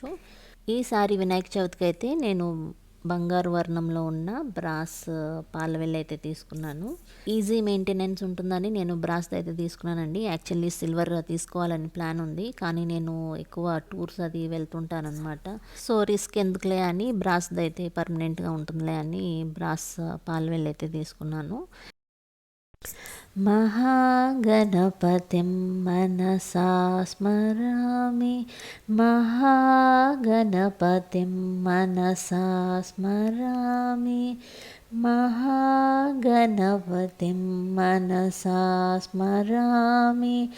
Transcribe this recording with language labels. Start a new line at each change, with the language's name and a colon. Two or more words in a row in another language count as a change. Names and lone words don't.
Telugu: ఈసారి వినాయక చవితికి అయితే నేను బంగారు వర్ణంలో ఉన్న బ్రాస్ పాలవెల్లి అయితే తీసుకున్నాను.
English: easy maintenance
Telugu: ఉంటుందని నేను బ్రాస్ అయితే తీసుకున్నానండి.
English: actually silver
Telugu: తీసుకోవాలని ప్లాన్ ఉంది, కానీ నేను ఎక్కువ టూర్స్ అది వెళ్తుంటానమాట.
English: so risk
Telugu: ఎందుకులే అని బ్రాస్ది అయితే పర్మనెంట్గా ఉంటుందిలే అని బ్రాస్ పాలవెల్లి అయితే తీసుకున్నాను.
Sanskrit: महागणपतिं मनसा स्मरामि. महागणपतिं मनसा स्मरामि. महागणपतिं मनसा स्मरामि.